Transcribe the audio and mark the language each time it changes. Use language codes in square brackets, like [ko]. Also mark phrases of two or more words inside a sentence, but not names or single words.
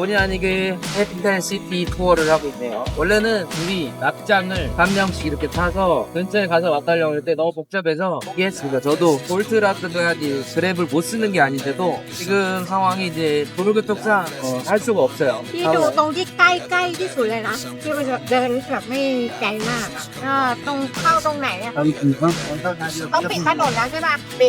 [ko] 본의 아니게 해피탈 시티 투어를 하고 있네요. 원래는 둘이 납장을 한 명씩 이렇게 타서 근처에 가서 왔다 가려고 했는데 너무 복잡해서 포기했습니다. 저도 볼트라든가 그랩을 못 쓰는 게 아닌데도 지금 상황이 이제 도로교통상 할 수가 없어요. [th] ที่ดูตรงที่ใกล้ๆที่สุดเลยนะที่มันเดินแบบไม่ไกลมากตรงเข้าตรงไหนอะต้องปิดถนนแล้วใช่ป่ะปิด